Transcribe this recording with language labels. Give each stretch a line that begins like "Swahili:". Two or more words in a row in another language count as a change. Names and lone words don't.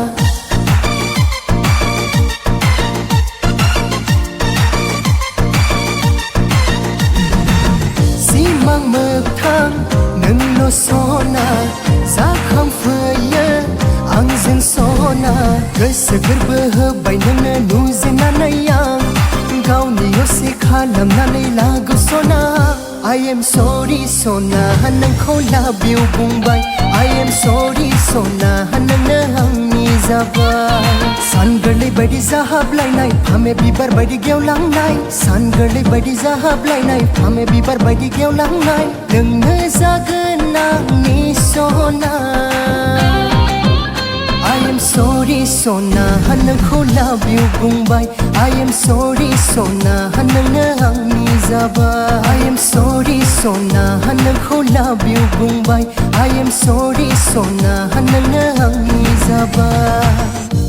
Bodo: सिमां मोगथां नोंल' सना जाखांफैयो आंजों सना गोसो गोरबो होबाय नोंनो नुजेननानै आं गावनि असे खालामनानै लागौ सना
English: I am sorry
Bodo: सना नोंखौ
English: love you
Bodo: बुंबाय
English: I am sorry
Bodo: सना नोंनो आंनि जाबाय सानगोरलै बायदि जाहाबलायनाय फामे बिबार बायदि गेवलांनाय सानगोरलै बायदि जाहाबलायनाय फामे बिबार बायदि गेवलांनाय नोंनो जागोन आंनि सना
English: I am sorry
Bodo: सना नोंखौ
English: love you बुंबाय I am sorry
Bodo: सना नोंनो आंनि जाबाय
English: I am sorry
Bodo: सना नोंखौ
English: love you बुंबाय I am sorry
Bodo: सना नोंनो आंनि जाबाय